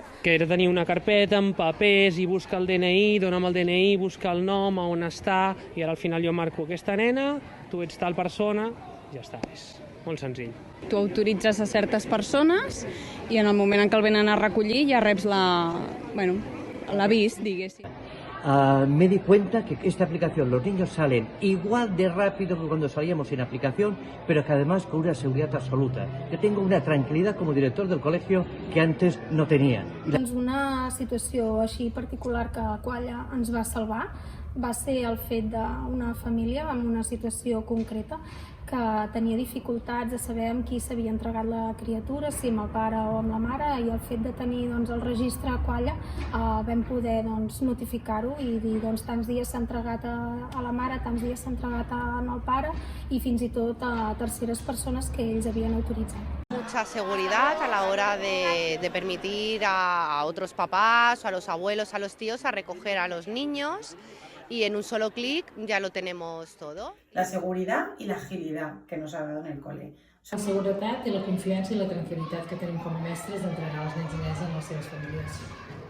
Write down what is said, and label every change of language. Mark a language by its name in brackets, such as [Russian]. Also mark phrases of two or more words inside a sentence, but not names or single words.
[Catalan] Que era tenir una carpeta amb papers i buscar el DNI, dona'm el DNI, buscar el nom, on està, i ara al final jo marco aquesta nena, tu ets tal persona, ja està, és molt senzill. Tu autoritzes a certes persones i en el moment en què el venen a recollir ja reps l'avís, diguéssim. [Spanish] Me di cuenta que esta aplicación los niños salen igual de rápido que cuando salíamos sin aplicación, pero que además con una seguridad absoluta. Yo tengo una tranquilidad como director del colegio que antes no tenía. [Catalan] Una situació així particular que a Qualla ens va salvar va ser el fet d'una família en una situació concreta que tenia dificultats de saber amb qui s'havia entregat la criatura, si amb el pare o amb la mare, i el fet de tenir el registre a Qualla vam poder notificar-ho i dir tants dies s'ha entregat a la mare, tants dies s'ha entregat al pare i fins i tot a terceres persones que ells havien autoritzat. [Spanish] Mucha seguridad a la hora de permitir a otros papás, a los abuelos, a los tíos a recoger a los niños y en un solo clic ya lo tenemos todo. La seguridad y la agilidad que nos ha dado en el cole. [Catalan] La seguretat i la confiança i la tranquil·litat que tenim com a mestres d'entregar els nens i nenes en les seves famílies.